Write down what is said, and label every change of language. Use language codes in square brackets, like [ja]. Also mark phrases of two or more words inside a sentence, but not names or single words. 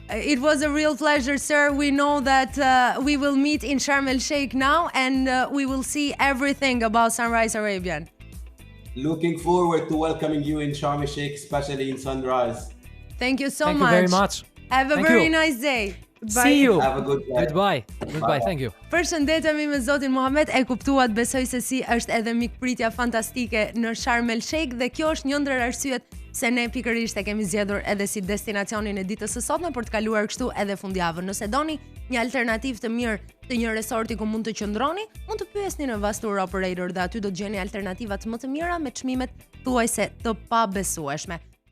[en] It was a real pleasure, sir. We know that we will meet in Sharm El Sheikh now, and we will see everything about Sunrise Arabian. Looking forward to welcoming you in Sharm El Sheikh, especially in Sunrise. Thank you so much. Thank you very much. Have a very nice day. Bye. See you. Have a good day. Goodbye. Goodbye. Thank you. [sq] Përshëndetemi me zotin Mohamed, e kuptuat, besoj se si është edhe mikpritja fantastike në Sharm El Sheikh, dhe kjo është një ndër arsyet se ne pikërisht e kemi zgjedhur edhe si destinacionin e ditës së sotme për të kaluar kështu edhe fundjavën. Nëse doni një alternativë të mirë të një resorti ku mund të qëndroni, mund të pyesni në [en] Tour Operator [sq] dhe aty do të gjeni alternativat më të mira me çmimet thuajse të pabesueshme.